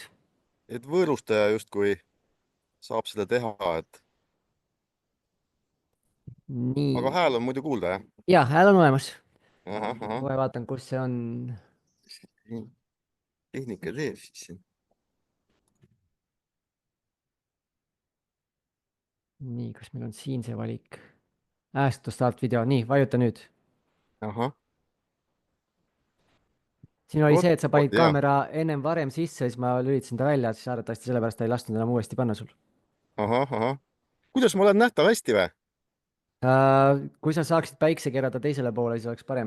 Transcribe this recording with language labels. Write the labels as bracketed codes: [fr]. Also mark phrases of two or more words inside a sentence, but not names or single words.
[et] et võõrustaja justkui saab seda teha, aga Nii. hääl on muidu kuulda, jah? Ja, hääl on olemas. Ahah, ahah. Kohe vaatan, kus see on. Tehnika teeb siis siin. Nii, kas meil on siin see valik? [en] To start video, [et] nii, vajuta nüüd. Ahah. Siin oli see, et sa panid Jaa. kaamera varem sisse, siis ma lülitasin ta välja, siis arvatavasti sellepärast ta ei lasknud enam uuesti panna sul. Ahah, ahah. Kuidas ma olen nähtav, hästi või? Kui sa saaksid päikse keerata teisele poole, siis oleks parem.